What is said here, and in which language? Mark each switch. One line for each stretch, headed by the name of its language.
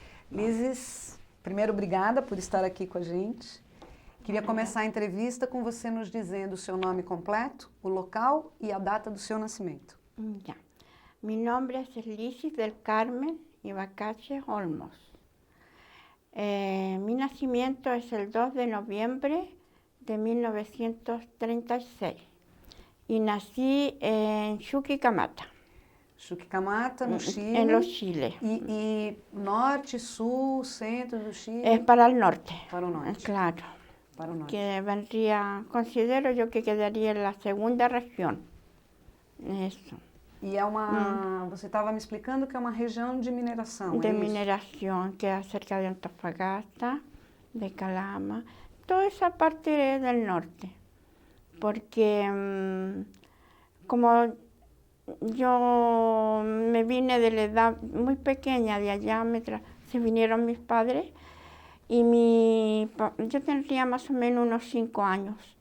Portuguese: Lises, primeiro, obrigada por estar aqui com a gente. Queria começar a entrevista com você nos dizendo o seu nome completo, o local e a data do seu nascimento.
Spanish: Ya. Mi nombre es Lisis del Carmen Ibacache Olmos. Mi nacimiento es el 2 de noviembre de 1936 y nací en Chuquicamata.
Portuguese: Chuquicamata, no Chile.
Spanish: En los Chile.
Portuguese: E norte, sul, centro do Chile?
Spanish: Es para el norte.
Portuguese: Para o norte. Claro. Para o norte.
Spanish: Que vendría, considero yo que quedaría en la segunda región. Eso.
Portuguese: E é uma... Você estava me explicando que é uma região de mineração,
Spanish: De
Portuguese: é isso?
Spanish: mineración, que es cerca de Antofagasta, de Calama, toda esa parte del norte. Porque como yo me vine de la edad muy pequeña de allá, se vinieron mis padres y yo tendría más o menos unos 5 años.